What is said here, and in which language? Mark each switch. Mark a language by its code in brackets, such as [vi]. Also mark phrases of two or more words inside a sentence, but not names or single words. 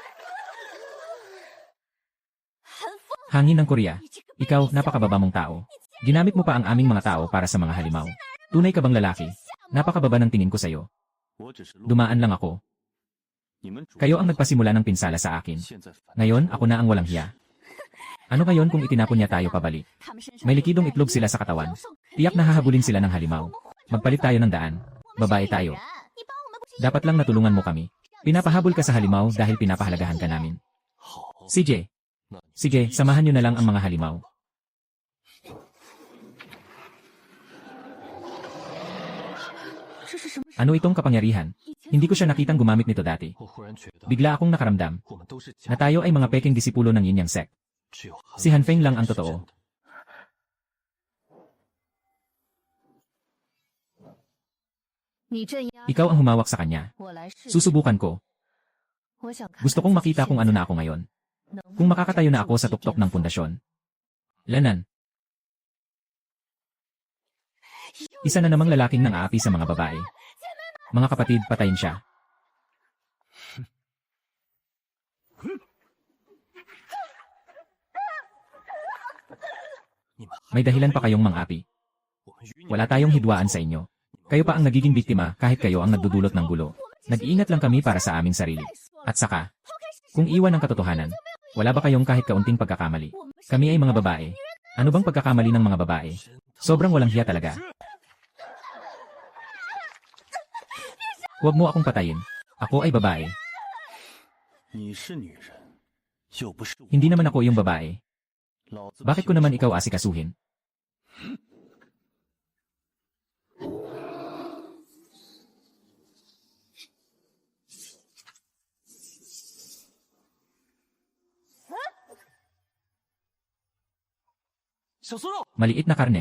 [tl] Hangin ng Korea. Ikaw, napakababa mong tao. Ginamit mo pa ang aming mga tao para sa mga halimaw. Tunay ka bang lalaki? Napakababa ng tingin ko sa'yo. [zh] 我只是路 [tl] Dumaan lang ako. [zh] 你们主 [tl] Kayo ang nagpasimula ng pinsala sa akin. [zh] 现在反 [tl] Ngayon, ako na ang walang hiya. Ano ngayon kung itinapon niya tayo pabalik? [zh] 他们身上 [tl] May likidong itlog sila sa katawan. Tiyak na hahabulin sila ng halimaw. Magpalit tayo ng daan. Babae tayo. [zh] 你帮我们不是 [tl] Dapat lang natulungan mo kami. Pinapahabol ka sa halimaw dahil pinapahalagahan ka namin. [zh] 好， [tl] CJ. Sige, samahan niyo na lang ang mga halimaw. Ano itong kapangyarihan? Hindi ko siya nakitang gumamit nito dati. [zh] 我忽然觉得 [tl] Bigla akong nakaramdam [zh] 我们都是 [tl] na tayo ay mga peking disipulo ng yin yang sect. [zh] 只有 [tl] Si Han Feng lang ang [zh] 是真 [tl] totoo. [zh] 的你镇压 [tl] Ikaw ang humawak sa kanya. [zh] 我来试试 [tl] Susubukan ko. [zh] 我想看 [tl] Gusto kong makita kung ano na ako ngayon. Kung makakatayo na ako sa tuktok ng pundasyon. Lanan. Isa na namang lalaking nang aapi sa mga babae. Mga kapatid, patayin siya. May dahilan pa kayong mang-api. [zh] 我们与你 [tl] Wala tayong hidwaan sa inyo. Kayo pa ang nagiging biktima kahit kayo ang nagdudulot ng gulo. Nag-iingat lang kami para sa aming sarili. At saka, kung iwan ang katotohanan, wala ba kayong kahit kaunting pagkakamali? Kami ay mga babae. Ano bang pagkakamali ng mga babae? Sobrang walang hiya talaga. Huwag mo akong patayin. Ako ay babae. [zh] 你是女人，又不是我。 [tl] Hindi naman ako yung babae. [zh] 老子 [tl] Bakit ko naman ikaw asikasuhin? Maliit na karne.